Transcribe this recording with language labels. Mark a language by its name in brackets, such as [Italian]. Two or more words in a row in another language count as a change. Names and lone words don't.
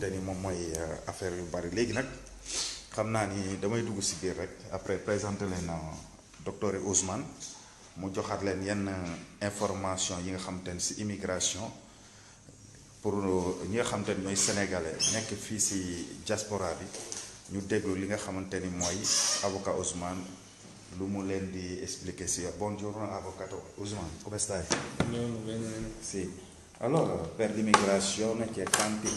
[Wolof] ni moom mooy affaire yu bari léegi nag xam naa ni damay dugg si biir rek après présenter leen docteur Ousmane mu joxaat leen yenn information yi nga xamante ni si immigration pour ñi nga xamante ni ñooy sénégalais nekk fii si diaspora bi ñu déglu li nga xamante ni mooy avocat Ousmane lu mu leen di expliquer si [Italian] buongiorno avvocato Ousmane, come stai? Bene, bene. Sì, allora per l'immigrazione c'è tanti